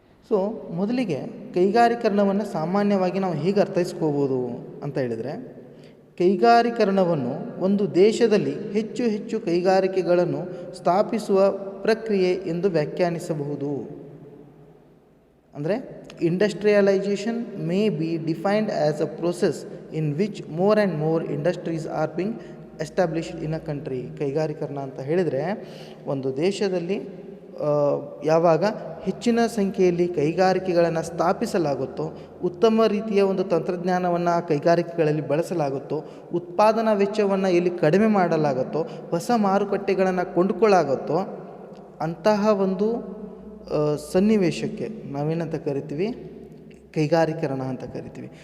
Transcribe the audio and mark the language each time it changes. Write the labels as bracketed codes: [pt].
[kn] So ಮೊದಲಿಗೆ ಕೈಗಾರೀಕರಣವನ್ನು ಸಾಮಾನ್ಯವಾಗಿ ನಾವು ಹೇಗೆ ಅರ್ಥೈಸ್ಕೋಬೋದು ಅಂತ ಹೇಳಿದರೆ, ಕೈಗಾರೀಕರಣವನ್ನು ಒಂದು ದೇಶದಲ್ಲಿ ಹೆಚ್ಚು ಹೆಚ್ಚು ಕೈಗಾರಿಕೆಗಳನ್ನು ಸ್ಥಾಪಿಸುವ ಪ್ರಕ್ರಿಯೆ ಎಂದು ವ್ಯಾಖ್ಯಾನಿಸಬಹುದು. [en] ಅಂದರೆ industrialization may be defined as a process in which more and more industries are being established in a country. [kn] ಕೈಗಾರೀಕರಣ ಅಂತ ಹೇಳಿದರೆ ಒಂದು ದೇಶದಲ್ಲಿ ಯಾವಾಗ ಹೆಚ್ಚಿನ ಸಂಖ್ಯೆಯಲ್ಲಿ ಕೈಗಾರಿಕೆಗಳನ್ನು ಸ್ಥಾಪಿಸಲಾಗುತ್ತೋ, ಉತ್ತಮ ರೀತಿಯ ಒಂದು ತಂತ್ರಜ್ಞಾನವನ್ನು ಕೈಗಾರಿಕೆಗಳಲ್ಲಿ ಬಳಸಲಾಗುತ್ತೋ, ಉತ್ಪಾದನಾ ವೆಚ್ಚವನ್ನು ಎಲ್ಲಿ ಕಡಿಮೆ ಮಾಡಲಾಗುತ್ತೋ, ಹೊಸ ಮಾರುಕಟ್ಟೆಗಳನ್ನು ಕೊಂಡುಕೊಳ್ಳಾಗುತ್ತೋ ಅಂತಹ ಒಂದು ಸನ್ನಿವೇಶಕ್ಕೆ ನಾವೇನಂತ ಕರಿತೀವಿ, ಕೈಗಾರೀಕರಣ ಅಂತ ಕರಿತೀವಿ.